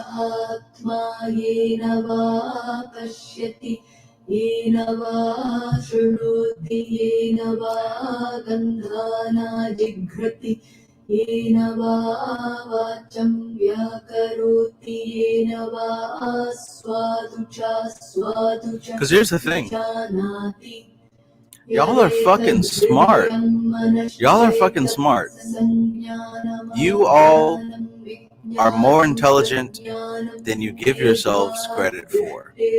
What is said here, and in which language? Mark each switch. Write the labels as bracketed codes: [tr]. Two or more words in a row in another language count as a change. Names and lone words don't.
[sa] आत्मा येन वा पश्यति येन वा शृणोति येन वा गन्धान् जिघ्रति येन वा वाचं व्याकरोति येन वा स्वादु च. [en] Because here's the thing. Y'all are fucking smart. Y'all are fucking smart. You all are more intelligent than you give yourselves credit for.